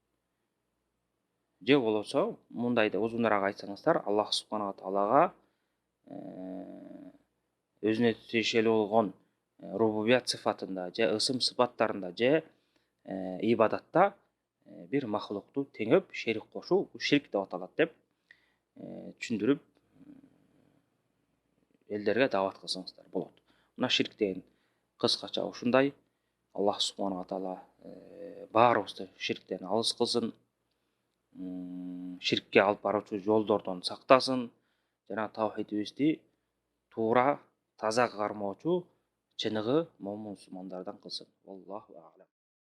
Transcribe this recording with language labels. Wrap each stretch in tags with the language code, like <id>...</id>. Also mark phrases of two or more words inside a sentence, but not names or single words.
<ky>Же болбосо мындай да узунураак айтсаңыздар, Аллах</ky> <ar>سبحانه وتعالى</ar> <ky>өзүнө тиешелүү болгон рубубият сыфатында же ысым сыпаттарында же ибадатта бир махлукту теңеп шерик кошуу ширк деп аталат деп түшүндүрүп элдерге даават кылсаңыздар болот. Мына ширк деген кыскача ушундай. Аллах</ky> <ar>سبحانه وتعالى</ar> <ky>баарыбызды ширктен алыс кылсын, ширкке алып баруучу жолдордон сактасын, жана таухидибизди туура таза кармоочу чыныгы момун мусулмандардан кылсын.</ky> <ar>الله أعلم.</ar>